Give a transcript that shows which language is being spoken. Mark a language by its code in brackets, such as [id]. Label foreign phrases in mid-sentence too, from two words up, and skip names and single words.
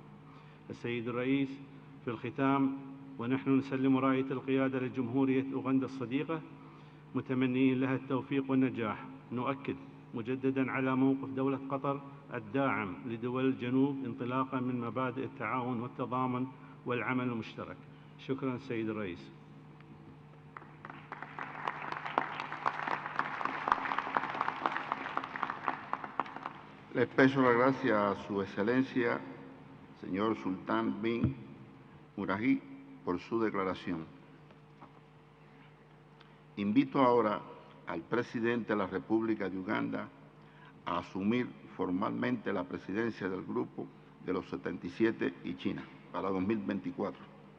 [ar] السيد الرئيس، في الختام، ونحن نسلم راية القيادة لجمهورية أوغندا الصديقة متمنين لها التوفيق والنجاح، نؤكد مجدداً على موقف دولة قطر الداعم لدول الجنوب انطلاقاً من مبادئ التعاون والتضامن والعمل المشترك. شكراً سيد الرئيس. [es] Le expreso la gracia a su excelencia, señor Sultán bin Muraji, por su declaración. Invito ahora al presidente de la República de Uganda a asumir formalmente la presidencia del Grupo de los 77 y China para 2024.